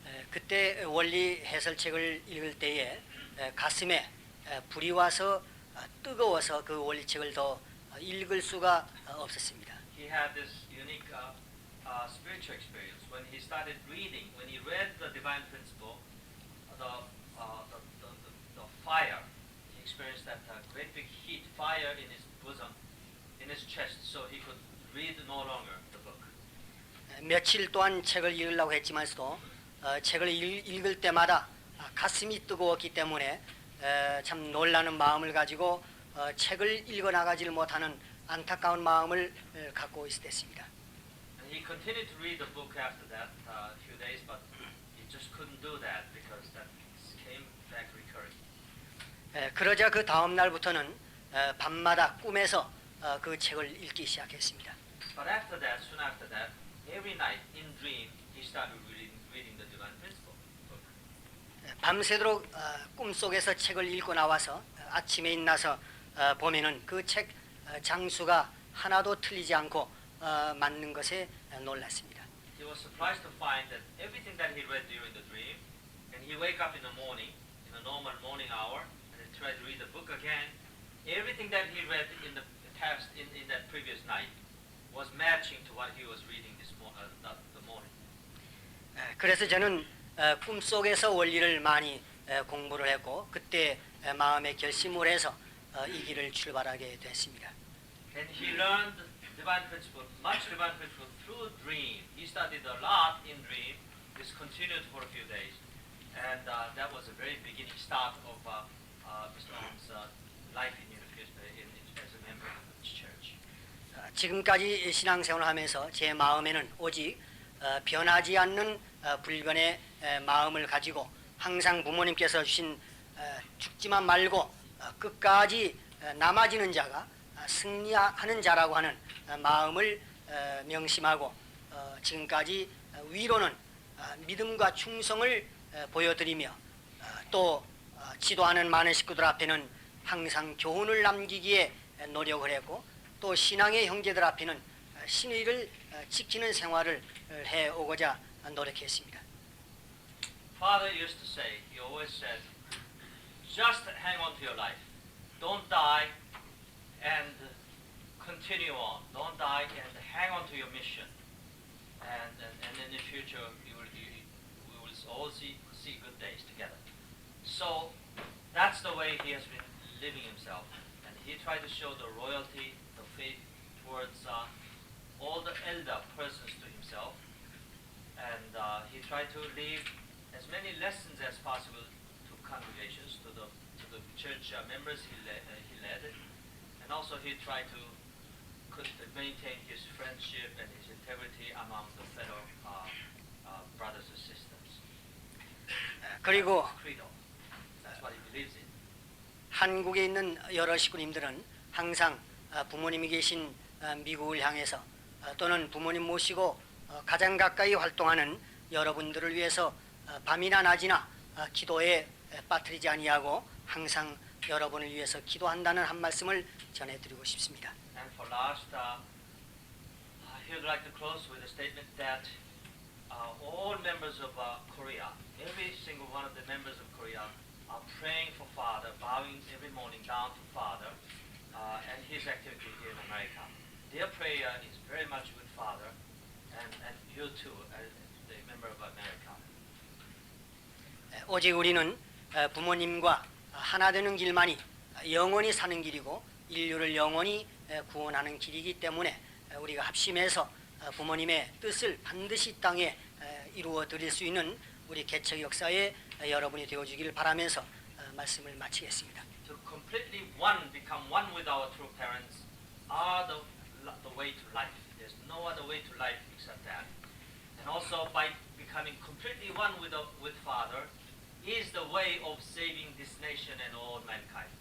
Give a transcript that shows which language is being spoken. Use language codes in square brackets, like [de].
[ko] 그때 원리 해설책을 읽을 때에 가슴에 불이 와서 뜨거워서 그 원리책을 더 읽을 수가 없었습니다. [en] He had this unique spiritual experience when he started reading. When he read the divine principle, the fire. He experienced that great big heat, fire in his bosom, in his chest, so he could read no longer the book. [ko] 며칠 동안 책을 읽으려고 했지만서도 책을 읽을 때마다 가슴이 뜨거웠기 때문에 참 놀라는 마음을 가지고 책을 읽어 나가지를 못하는 안타까운 마음을 갖고 있었습니다. [en] And he continued to read the book after that a few days, but he just couldn't do that because that came back recurring. [ko] 그러자 그 다음 날부터는 밤마다 꿈에서 그 책을 읽기 시작했습니다. [en] But after that, soon after that, every night in dream he started reading the divine principle book. [ko] 밤새도록 꿈속에서 책을 읽고 나와서 아침에 일어나서 보면은 그 책 장수가 하나도 틀리지 않고 맞는 것에 놀랐습니다. [en] He was surprised to find that everything that he read during the dream, and he wake up in the morning, in a normal morning hour, and he tried to read the book again. Everything that he read in the past, in that previous night, was matching to what he was reading the morning. [ko] 그래서 저는 꿈속에서 원리를 많이 공부를 했고 그때 마음에 결심을 해서 이 길을 출발하게 됐습니다. [en] And he learned divine principle, much divine principle through dream. He studied a lot in dream. This continued for a few days, and that was a very beginning start of Mr. Ong's life as a member of the church. [ko] 지금까지 신앙생활을 하면서 제 마음에는 오직 변하지 않는 불변의 마음을 가지고 항상 부모님께서 주신 죽지만 말고 끝까지 남아지는 자가 승리하는 자라고 하는 마음을 명심하고 지금까지 위로는 믿음과 충성을 보여드리며 또 지도하는 많은 식구들 앞에는 항상 교훈을 남기기에 노력을 했고 또 신앙의 형제들 앞에는 신의를 지키는 생활을 해오고자 노력했습니다. [en] Father used to say, he always said, just hang on to your life. Don't die and continue on. Don't die and hang on to your mission. And in the future, we will all see good days together. So that's the way he has been living himself. And he tried to show the royalty, the faith towards all the elder persons to himself. And he tried to leave as many lessons as possible to congregations, to the church members he led, and also he tried to maintain his friendship and his integrity among the fellow brothers and sisters. [ko] 그리고 [en] Credo. That's what he believes in. [ko] 한국에 있는 여러 식구님들은 항상 부모님이 계신 미국을 향해서 또는 부모님 모시고 가장 가까이 활동하는 여러분들을 위해서 밤이나 낮이나 기도에 빠뜨리지 아니하고 항상 여러분을 위해서 기도한다는 한 말씀을 전해드리고 싶습니다. [en] And for last, he would like to close with a statement that all members of Korea, every single one of the members of Korea, are praying for Father, bowing every morning down to Father, and his activity here in America. Their prayer is very much with Father, and you too, as the member of America. [ko] 오직 우리는 부모님과 하나 되는 길만이 영원히 사는 길이고 인류를 영원히 구원하는 길이기 때문에 우리가 합심해서 부모님의 뜻을 반드시 이 땅에 이루어 드릴 수 있는 우리 개척 역사에 여러분이 되어주기를 바라면서 말씀을 마치겠습니다. [en] To completely become one with our true parents are the way to life. There's no other way to life except that. And also by becoming completely one with Father is the way of saving this nation and all mankind.